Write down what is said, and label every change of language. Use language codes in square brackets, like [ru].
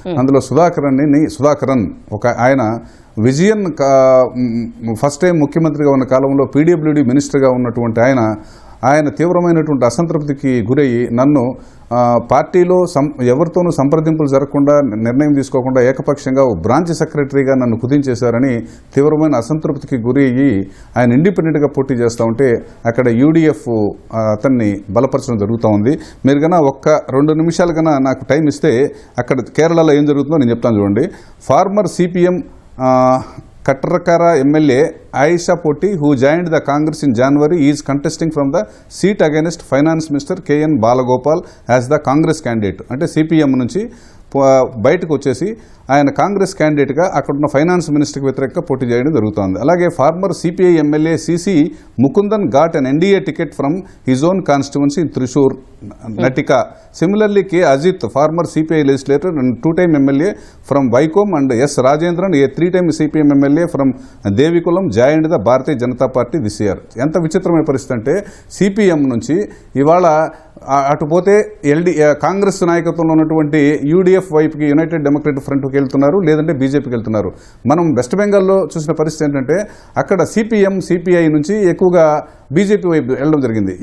[te] అందులో సుధాకరన్ ఒక ఆయన విజయన్ ఫస్ట్ టైం ముఖ్యమంత్రిగా ఉన్న కాలంలో పీడబ్ల్యూడీ మినిస్టర్గా ఉన్నటువంటి ఆయన తీవ్రమైనటువంటి అసంతృప్తికి గురయ్యి నన్ను పార్టీలో ఎవరితోనూ సంప్రదింపులు జరగకుండా నిర్ణయం తీసుకోకుండా ఏకపక్షంగా బ్రాంచ్ సెక్రటరీగా నన్ను కుదించేశారని తీవ్రమైన అసంతృప్తికి గురయ్యి ఆయన ఇండిపెండెంట్గా పోటీ చేస్తూ ఉంటే అక్కడ యూడీఎఫ్ అతన్ని బలపరచడం జరుగుతూ ఉంది. మీరు కన్నా 1-2 నిమిషాలు కన్నా నాకు టైం ఇస్తే అక్కడ కేరళలో ఏం జరుగుతుందో నేను చెప్తాను చూడండి. [en] Former CPM Katrakara MLA Aisha Poti, who joined the Congress in January, is contesting from the seat against Finance Minister KN Balagopal as the Congress candidate. [te] అంటే సిపిఎం నుంచి బయటకు వచ్చేసి ఆయన కాంగ్రెస్ క్యాండిడేట్గా అక్కడున్న ఫైనాన్స్ మినిస్టర్కి వ్యతిరేకంగా పోటీ చేయడం జరుగుతోంది. [en] అలాగే former CPI MLA CC Mukundan got an NDA ticket from his own constituency in Thrissur Nattika. Similarly, K. Ajit, former CPI legislator and 2-time MLA from Vaikom, and S. Rajendran, a 3-time CPM MLA from Devikulam, joined the Bharatiya Janata Party this year. [te] ఎంత విచిత్రమైన పరిస్థితి అంటే CPM నుంచి ఇవాళ అటు పోతే కాంగ్రెస్ నాయకత్వంలో ఉన్నటువంటి యూడీఎఫ్ వైపుకి యునైటెడ్ డెమోక్రటిక్ ఫ్రంట్కి వెళ్తున్నారు, లేదంటే బీజేపీకి వెళ్తున్నారు. మనం వెస్ట్ బెంగాల్లో చూసిన పరిస్థితి ఏంటంటే అక్కడ సిపిఎం సిపిఐ నుంచి ఎక్కువగా బీజేపీ వైపు వెళ్ళడం జరిగింది.